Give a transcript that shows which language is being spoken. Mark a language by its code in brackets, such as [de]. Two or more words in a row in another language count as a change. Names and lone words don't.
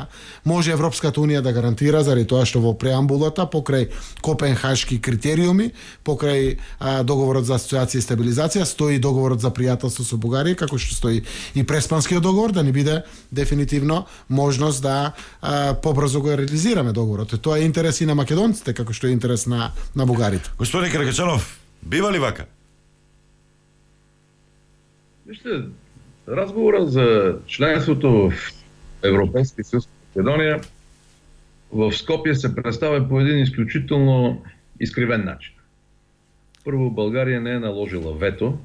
[mk] Може Европската унија да гарантира, заради тоа што во преамбулата, покрај Копенхашки критериуми, покрај договорот за асоциација и стабилизација, стои договорот за пријателство со Бугарија, како што стои и Преспанскиот договор, да ни биде дефинитивно можност да побрзо го реализираме договорот. Тоа е интерес и на македонците, како што е интерес на бугарите. Господин Каракачанов, бива ли вака? [bg] Вижте, разговорът за членството в Европейския съюз Македония в Скопие се представя по един изключително изкривен начин. Първо, България не е наложила вето.